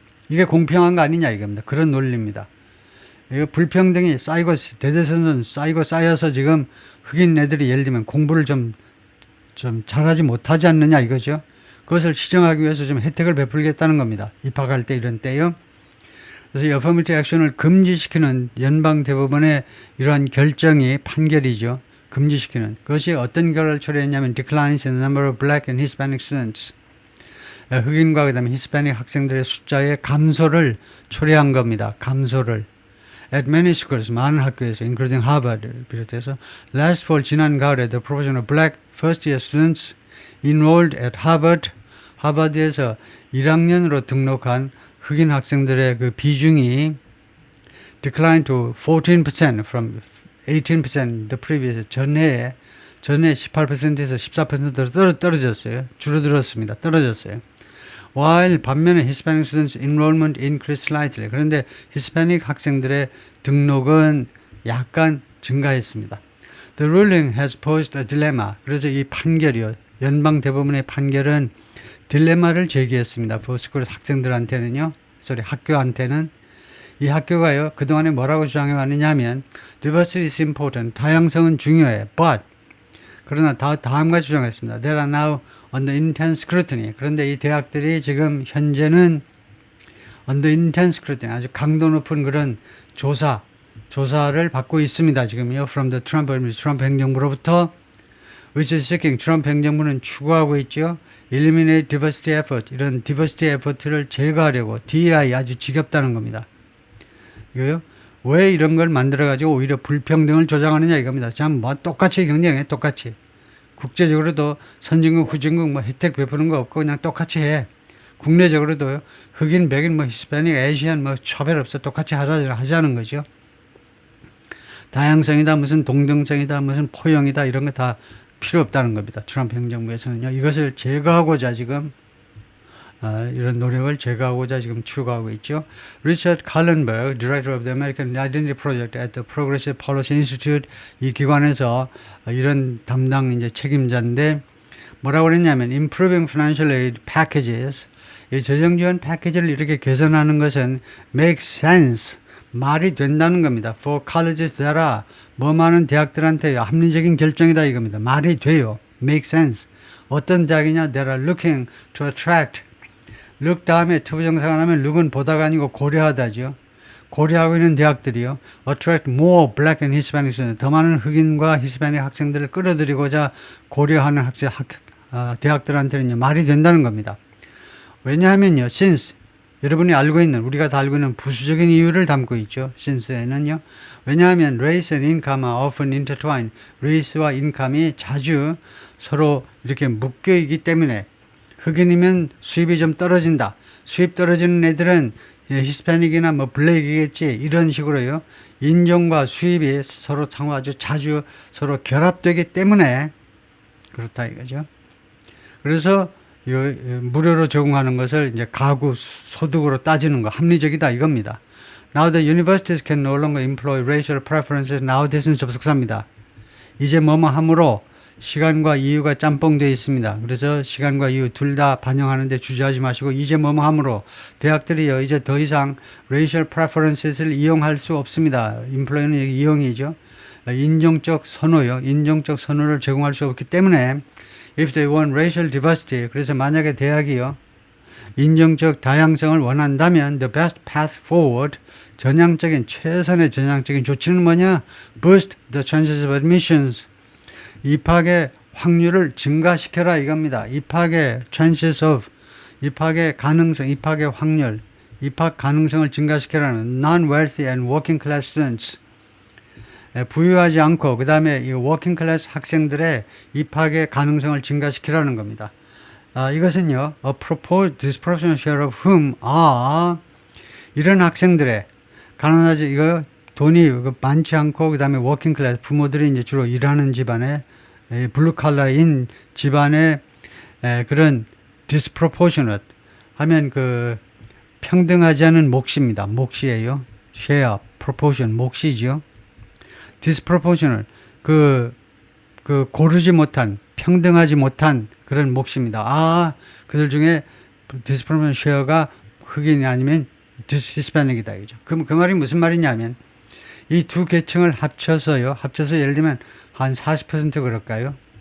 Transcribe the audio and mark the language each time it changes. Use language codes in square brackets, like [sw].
[ko] 이게 공평한 거 아니냐 이겁니다. 그런 논리입니다. 이거 불평등이 쌓이고, 대대손손 쌓여서 지금 흑인 애들이 예를 들면 공부를 좀 잘하지 못하지 않느냐 이거죠. 그것을 시정하기 위해서 좀 혜택을 베풀겠다는 겁니다. 입학할 때 이런 때요. 그래서 이 affirmative action을 금지시키는 연방 대법원의 이러한 결정이, 판결이죠. 금지시키는. 그것이 어떤 결과를 초래했냐면 [en] declines in the number of black and Hispanic students. [ko] 흑인과 그다음에 히스패닉 학생들의 숫자의 감소를 초래한 겁니다. 감소를. [en] At many schools, [ko] 많은 학교에서, [en] including Harvard를 [ko] 비롯해서, [en] last fall, [ko] 지난 가을에 [en] the proportion of black first-year students enrolled at Harvard, [ko] 하버드에서 1학년으로 등록한 흑인 학생들의 그 비중이 [en] declined to 14% from 18% the previous, [ko] 전에 18%에서 14%로 떨어졌어요. 줄어들었습니다. 떨어졌어요. [en] While [ko] 반면에 [en] Hispanic students enrollment increased slightly. [ko] 그런데 히스패닉 학생들의 등록은 약간 증가했습니다. [en] The ruling has posed a dilemma. [ko] 그래서 이 판결이요, 연방 대법원의 판결은 딜레마를 제기했습니다. [en] for school [ko] 학생들한테는요, 학교한테는. 이 학교가요, 그동안에 뭐라고 주장해 왔느냐면 [en] diversity is important. [ko] 다양성은 중요해. But 그러나 다음과 주장했습니다. [en] There are now under intense scrutiny. [ko] 그런데 이 대학들이 지금 현재는 [en] under intense scrutiny, [ko] 아주 강도 높은 그런 조사를 받고 있습니다. 지금요. [en] From the Trump administration, [ko] 트럼프 행정부로부터, [en] which is seeking, [ko] 트럼프 행정부는 추구하고 있죠. [en] Eliminate diversity effort. [ko] 이런 diversity effort를 제거하려고. DEI 아주 지겹다는 겁니다. 이거요. 왜 이런 걸 만들어가지고 오히려 불평등을 조장하느냐 이겁니다. 참, 뭐 똑같이 경쟁해, 똑같이. 국제적으로도 선진국, 후진국 뭐 혜택 베푸는 거 없고 그냥 똑같이 해. 국내적으로도 흑인, 백인, 뭐 히스패닉, 아시안 뭐 차별 없어. 똑같이 하자는 거죠. 다양성이다, 무슨 동등성이다, 무슨 포용이다, 이런 거 다 필요 없다는 겁니다. 트럼프 행정부에서는요. 이것을 제거하고자 지금 이런 노력을 제거하고자 지금 추구하고 있죠. 리처드 칼렌버그, [en] Director of the American Identity Project at the Progressive Policy Institute, [ko] 이 기관에서 이런 담당 이제 책임자인데 뭐라고 그랬냐면 [en] Improving Financial Aid Packages, [ko] 이 재정지원 패키지를 이렇게 개선하는 것은 [en] makes sense, [ko] 말이 된다는 겁니다. [en] For colleges that are, [ko] 뭐 많은 대학들한테 합리적인 결정이다 이겁니다. 말이 돼요. [en] make sense. [ko] 어떤 대학이냐? [en] That are looking to attract. [ko] look 다음에 투부정사가 나면 look은 보다가 아니고 고려하다죠. 고려하고 있는 대학들이요. [en] attract more black and Hispanic students. [ko] 더 많은 흑인과 히스패닉 학생들을 끌어들이고자 고려하는 대학들한테는 말이 된다는 겁니다. 왜냐하면요. since 여러분이 알고 있는, 우리가 다 알고 있는 부수적인 이유를 담고 있죠. since에는요. 왜냐하면 [en] race and income are often intertwined. [ko] race와 income이 자주 서로 이렇게 묶여 있기 때문에 흑인이면 수입이 좀 떨어진다. 수입 떨어지는 애들은 히스패닉이나 뭐 블랙이겠지. 이런 식으로요. 인종과 수입이 서로 아주 자주 서로 결합되기 때문에 그렇다 이거죠. 그래서 무료로 제공하는 것을 이제 가구 소득으로 따지는 거 합리적이다 이겁니다. [en] Now the universities can no longer employ racial preferences. nowadays는 [ko] 접속사입니다. 이제 뭐뭐 함으로 시간과 이유가 짬뽕되어 있습니다. 그래서 시간과 이유 둘 다 반영하는데 주저하지 마시고 이제 뭐뭐 함으로 대학들이요 이제 더 이상 racial preferences를 이용할 수 없습니다. employ는 이용이죠. 인종적 선호요. 인종적 선호를 제공할 수 없기 때문에 [en] if they want racial diversity, [ko] 그래서 만약에 대학이요 인종적 다양성을 원한다면 [en] the best path forward, [ko] 최선의 전향적인 조치는 뭐냐? [en] boost the chances of admissions, [ko] 입학의 확률을 증가시켜라 이겁니다. 입학의 chances of, 입학의 가능성, 입학의 확률, 입학 가능성을 증가시켜라는 [en] non-wealthy and working class students, [ko] 부유하지 않고 그 다음에 이 워킹 클래스 학생들의 입학의 가능성을 증가시키라는 겁니다. 이것은요, [en] a disproportionate share of whom are, [ko] 이런 학생들의 가난하지 이거 돈이 많지 않고 그 다음에 워킹 클래스 부모들이 이제 주로 일하는 집안에 블루 칼라인 집안의 그런 disproportionate 하면 그 평등하지 않은 몫입니다. 몫이에요. share, proportion, 몫이지요. disproportional, 고르지 못한, 평등하지 못한 그런 몫입니다. 그들 중에 disproportional share가 흑인이 아니면 히스패닉이다. 그 말이 무슨 말이냐면, 이 두 계층을 합쳐서 예를 들면 한 40% 그럴까요?